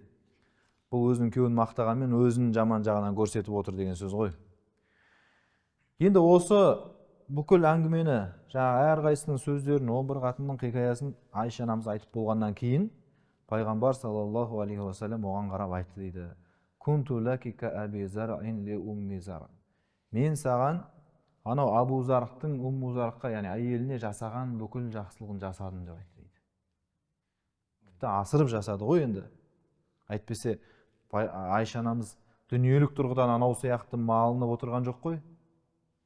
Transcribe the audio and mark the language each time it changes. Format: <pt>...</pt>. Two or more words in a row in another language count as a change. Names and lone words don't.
<kk>Бұл өзінің күйеуін мақтағанмен өзінің жаман жағынан көрсетіп отыр деген сөз ғой. Енді осы бүкіл әңгімені, жаңағы әрқайсының сөздерін, 11 қатынның хикаясын Айша анамыз айтып болғаннан кейін, пайғамбар</kk> <ar>صلى الله عليه وسلم</ar> <kk>оған қарап айтты дейді.</kk> <ar>كنت لك كأبي زرع لأم زرع.</ar> <kk>Мен саған анау Абу Зарқтың Умму Зарққа, яғни әйеліне жасаған бүкіл жақсылығын жасадым деп айтты дейді. Тіпті асырып жасады ғой енді. Әйтпесе Айша анамыз дүниелік тұрғыдан анау сияқты малынып отырған жоқ қой.</kk>